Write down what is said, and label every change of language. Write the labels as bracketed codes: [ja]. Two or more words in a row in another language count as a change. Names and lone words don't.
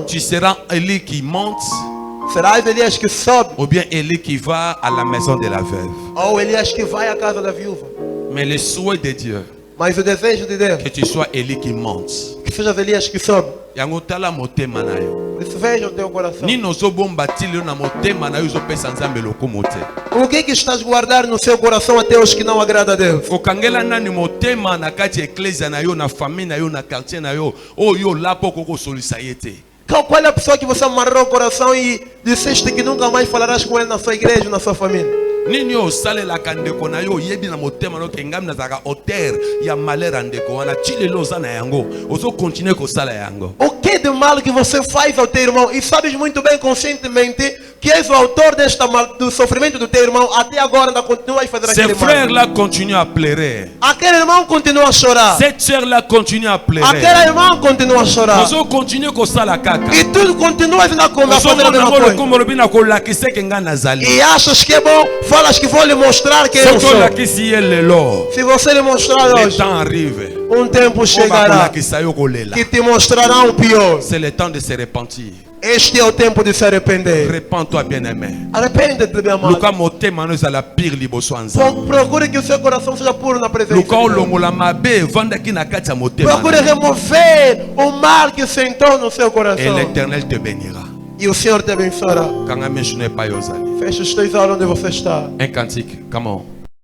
[fr] Tu seras Élie qui monte [pt] Serás Elias que sobe [fr] ou bien Élie qui va à la maison de la veuve? [pt] ou Elias que vai à casa da viúva? [fr] Mais le souhait de Dieu, [pt] Mas o desejo de Deus, [fr] que tu sois Élie qui monte. [pt] que sejas Elias que sobe. [ln] Yango tala motema na yo. [pt] Por isso veja o teu coração. [ln] Ni nozobomba tili na motema na yo ezopesa nzambe lokumu te. [pt] O que estás a guardar no seu coração até os que não agrada a Deus? [ln] Okangela nani motema na kati ya eklesia na yo, na famille na yo, na quartier na yo, oyo lapo kokosolisa ye te. [pt] Qual é a pessoa que você amarrou o coração e disseste que nunca mais falarás com ele na sua igreja, na sua família? [ln] Nini osalelaka ndeko na yo oyebi na motema no ke ngami nazalaka auteur ya malheur ya ndeko wana ti lelo oza na yango ozokontinue kosala yango. [pt] O que de mal que você faz ao teu irmão? E sabes muito bem, conscientemente, que és o autor do sofrimento do teu irmão. Até agora ainda continua a fazer [fr] Ces [pt] aquele mal. [fr] frères-là continuent à pleurer. [pt] Aquele irmão continua a chorar. [fr] Cette sœur-là continue à pleurer. [pt] Aquele irmão continua a chorar. [ln] Ozo continue kosala kaka. [pt] E tu continuas ainda a fazer a mesma [ln] Ozomona [pt] coisa. [ln] lokomo lobi na kolakisa ke nga nazali. [pt] E achas que é bom? Falas que vou lhe mostrar quem eu [ln] Soki [pt] sou. [ln] olakisi ye lelo, [pt] Se você lhe mostrar [fr] le [pt] hoje, [fr] temps arrive. [pt] tempo [ln] Oba [pt] chegará [ln] kolakisa yo kolela. [pt] que te mostrará o pior. [fr] C'est le temps de se repentir. [pt] Este é o tempo de se arrepender. [fr] Repends-toi, bien-aimé. [pt] Arrepende-te, meu amado. [ln] Luka motema no ezala pire liboso ya Nzambe. [pt] Procure que o seu coração seja puro na presença de [ln] Luka [pt] Deus. [ln] olongola mabe evandaki na kati ya motema. [pt] Procure remover o mal que sentou no seu [fr] Et [pt] coração. [fr] l'Éternel te bénira. [pt] E o Senhor te abençoará. [ln] Kanga meshu ne pa yo ozali. [pt] Feche os teus olhos onde você está. [fr] Un cantique, [en] come on.